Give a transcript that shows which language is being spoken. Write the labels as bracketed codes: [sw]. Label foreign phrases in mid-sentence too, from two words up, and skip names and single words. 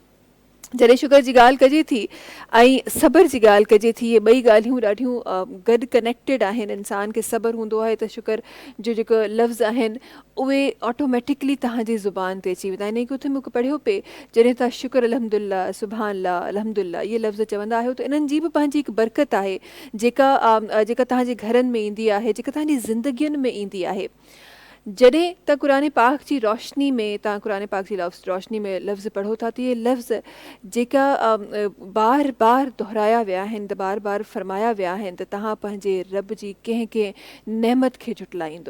[sd] जॾहिं शुक्र जी ॻाल्हि कजे थी ऐं सब्र जी ॻाल्हि कजे थी, इहे ॿई ॻाल्हियूं ॾाढियूं गॾु कनेक्टेड आहिनि. इंसान खे सब्र हूंदो आहे त शुक्र जो जेको लफ़्ज़ आहिनि उहे ऑटोमेटिकली तव्हांजी ज़ुबान ते अची वेंदा आहिनि. उते मूंखे पढ़ियो पिए जॾहिं तव्हां शुक्र [ar] الحمد لله سبحان الله الحمد لله [sd] इहे लफ़्ज़ चवंदा आहियो त इन्हनि जी बि पंहिंजी हिकु बरकत आहे जेका तव्हांजे घरनि में ईंदी आहे, जेका तव्हांजी ज़िंदगियुनि में ईंदी आहे. जॾहिं तव्हां क़ुरान पाक जी रोशनी में रोशनी में लफ़्ज़ पढ़ो था त इहे लफ़्ज़ जेका बार बार दोहराया विया आहिनि, त बार बार फरमाया विया आहिनि त तव्हां पंहिंजे रब जी कंहिं नेमत खे झुटलाईंदो.